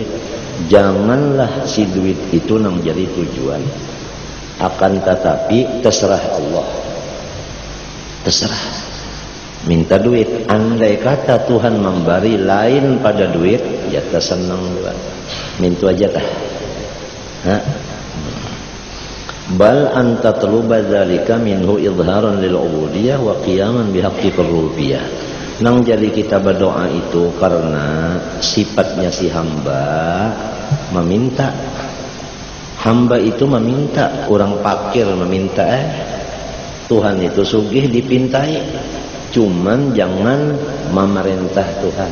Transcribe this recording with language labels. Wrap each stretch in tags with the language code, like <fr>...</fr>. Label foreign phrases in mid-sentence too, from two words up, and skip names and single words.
<bjn>Janganlah si duit itu nang jadi tujuan. Akan tetapi terserah Allah. Terserah. Minta duit. Andai kata Tuhan memberi lain pada duit, ya tersenang juga. Minta aja kah? Hah?</bjn> <ar>بل أنت تطلب ذلك منه إظهارا للعبودية وقياما بحق الربوبية.</ar> <bjn>Nang jadi kita berdoa itu karena sifatnya si hamba meminta. Hamba itu meminta, orang fakir meminta. Tuhan itu sugih dipintai. Cuman jangan memerintah Tuhan.</bjn>